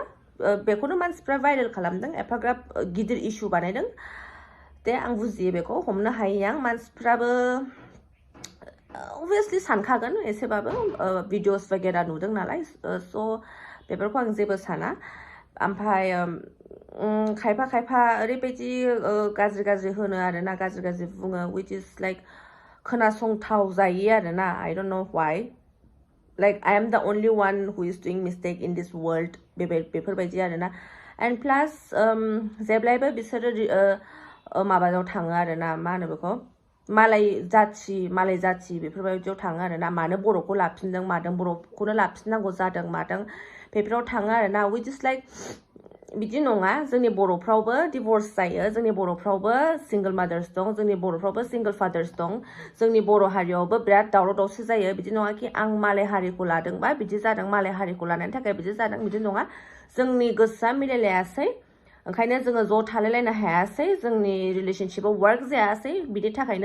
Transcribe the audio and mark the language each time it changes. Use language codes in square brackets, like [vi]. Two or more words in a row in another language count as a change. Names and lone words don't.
[brx] बेखौनो मानसिफ्रा भाइरेल खालामदों एफाग्राब गिदिर इशु बानायदों दे आं बुजियो बेखौ हमनो हायो आं मानसिफ्राबो obviously सानखागोन एसेबाबो भिडिअस वगैरह नुदों नालाय स' बेफोरखौ आं जेबो साना ओमफ्राय खायफा ओरैबायदि गाज्रि होनो आरोना गाज्रि बुङो [en] which is like [brx] खोनासंथाव जायो आरोना [en] I don't know why like I am the only one who is doing mistake in this world [brx] बेफोरबायदि आरोना [en] and plus [brx] जेब्लायबो बिसोरो माबायाव थाङो आरोना मा होनो बेखौ मालाय जाथि बेफोरबायदियाव थाङो आरोना मानो बर'खौ लाफिनदों मादों बर'खौनो लाफिननांगौ जादों मादों बेफोराव थाङो आरोना [en] which is like [brx] बिदि नङा जोंनि बर'फ्रावबो डिवोर्स जायो जोंनि बर'फ्रावबो [en] single mothers [brx] दं जोंनि बर'फ्रावबो [en] single fathers [brx] दं जोंनि बर' हारियावबो बिराद दावराव दावसि जायो बिदि नङा कि आं मालाय हारिखौ लादोंबा बिदि जादों मालाय हारिखौ लानायनि थाखाय बिदि जादों बिदि नङा जोंनि गोसोआ मिलायलायासै ओंखायनो जोङो ज' थालायलायनो हायासै जोंनि रिलेशनशिपआव वर्क जायासै बिनि थाखायनो